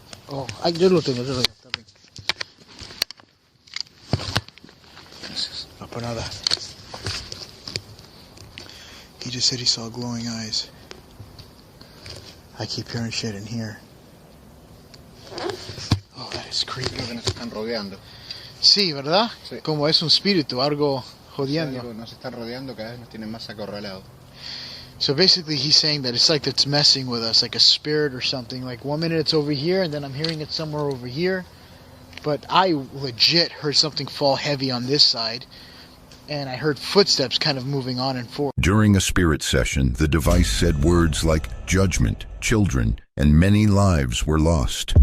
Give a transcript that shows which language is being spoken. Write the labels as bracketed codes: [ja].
[es] Oh, yo lo tengo, está bien. No por nada. [en] He just said he saw glowing eyes. I keep hearing shit in here. Oh, that is creepy. [es] Creo que nos están rodeando. Sí, ¿verdad? Sí. Como es un espíritu, algo jodiendo. Algo nos están rodeando, cada vez nos tienen más acorralados. [en] So basically he's saying that it's like it's messing with us, like a spirit or something. Like 1 minute it's over here, and then I'm hearing it somewhere over here. But I legit heard something fall heavy on this side. And I heard footsteps kind of moving on and forth. During a spirit session, the device said words like judgment, children, and many lives were lost.